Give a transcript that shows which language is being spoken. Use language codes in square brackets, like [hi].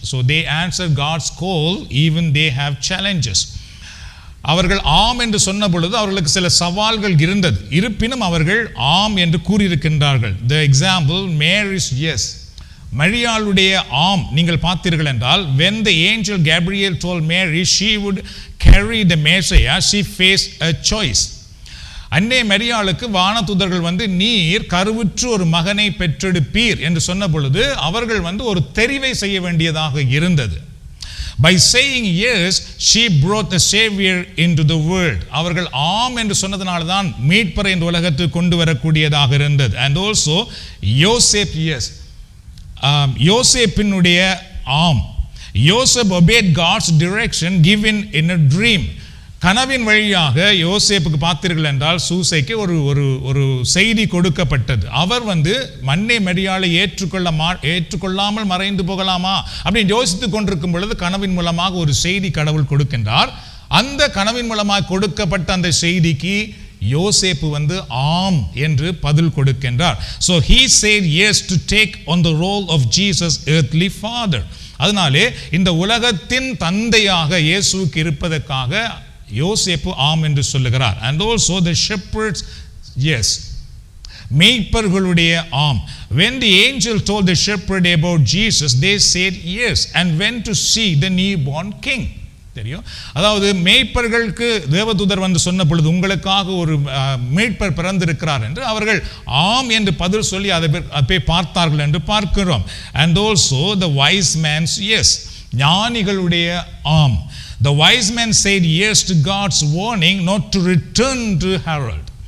[en] So they answered God's call even they have challenges. [ta] அவர்கள் ஆம் என்று சொன்ன பொழுது அவர்களுக்கு சில சவால்கள் இருந்தது, இருப்பினும் அவர்கள் ஆம் என்று கூறியிருக்கின்றார்கள். [en] The example, Mary's yes. [ta] மரியாளுடைய ஆம் நீங்கள் பார்த்தீர்கள் என்றால் [en] when the angel Gabriel told Mary she would carry the Messiah, she faced a choice. [ta] அன்னை மரியாளுக்கு வானதூதர்கள் நீர் கருவுற்று ஒரு மகனை பெற்றெடுப்பீர் என்று சொன்ன பொழுது அவர்கள் ஒரு தெரிவை செய்ய வேண்டியதாக இருந்தது. [en] By saying yes, she brought the Savior into the world. [ta] அவர்கள் ஆம் என்று சொன்னதனால தான் மீட்பரை இந்த உலகத்துக்கு கொண்டு வரக்கூடியதாக இருந்தது. [en] And also Joseph yes. [ta] யோசேப்பினுடைய ஆம். [en] Joseph obeyed God's direction given in a dream. [ta] கனவின் வழியாக யோசேப்புக்கு பார்த்தீர்கள் என்றால் சூசைக்கு ஒரு செய்தி கொடுக்கப்பட்டது. அவர் மன்னை மரியாளை ஏற்றுக்கொள்ளாமல் மறைந்து போகலாமா அப்படின்னு யோசித்துக் கொண்டிருக்கும் பொழுது கனவின் மூலமாக ஒரு செய்தி கடவுள் கொடுக்கின்றார். அந்த கனவின் மூலமாக கொடுக்கப்பட்ட அந்த செய்திக்கு யோசேப்பு ஆம் என்று பதில் கொடுக்கின்றார். [en] So he said yes to take on the role of Jesus earthly father. [ta] அதனாலே இந்த உலகத்தின் தந்தையாக இயேசுவுக்கு இருப்பதற்காக யோசேப்பு ஆம் என்று சொல்லுகிறார். [en] And also the shepherds yes. [ta] மேய்ப்பர்களுடைய ஆம். [en] When the angel told the shepherd about Jesus, they said yes and went to see the newborn king. [ta] தெரியும், அதாவது மேய்ப்பர்களுக்கு தேவதூதர் சொன்ன பொழுது உங்களுக்காக ஒரு மேய்ப்பர் பிறந்திருக்கிறார் என்று அவர்கள் ஆம் என்று பதில் சொல்லி அதை பார்த்தார்கள் என்று பார்க்கிறோம். [en] And also the wise man's yes. [ta] ஞானிகளுடைய ஆம். [en] The wise man said yes to God's warning not to return to Herod.